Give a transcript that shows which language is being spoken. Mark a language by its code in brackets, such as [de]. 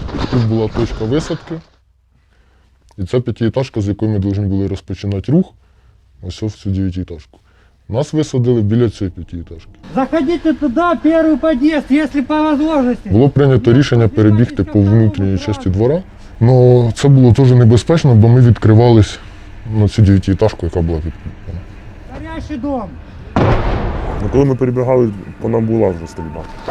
[uk] Тут була точка висадки. І це п'ятиэтажка, з якої ми повинні були розпочинати рух, ось в цю дев'ятиэтажку. Нас висадили біля цієї п'ятиэтажки. [ru] Заходите туда, первый подъезд, если по возможности. [uk] Було прийнято рішення перебігти по внутрішній частині двора. Але це було дуже небезпечно, бо ми відкривались на цю дев'ятиэтажку, яка була відкрита. [ru] Горящий дом. [uk] Коли ми перебігали, вона була вже стрільба.